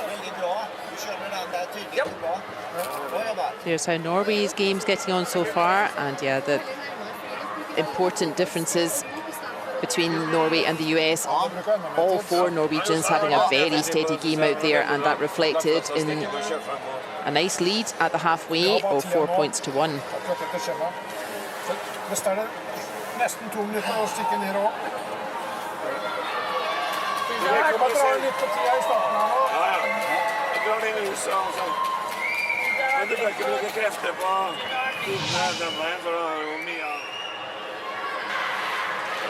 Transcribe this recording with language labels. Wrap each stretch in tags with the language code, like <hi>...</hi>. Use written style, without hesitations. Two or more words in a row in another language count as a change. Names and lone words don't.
<en>Here's how Norway's game's getting on so far, and yeah, the important differences between Norway and the US. All 4 Norwegians having a very steady game out there, and that reflected in a nice lead at the halfway of 4 points to 1.</en> <no>Visst er det nesten 2 minutter å stikke ned òg. Jeg kommer dra litt på tida i starten her nå. Jeg drar inn i huset og sånn. Men du bør ikke bruke krefter på denne, for da er det jo mye.</no>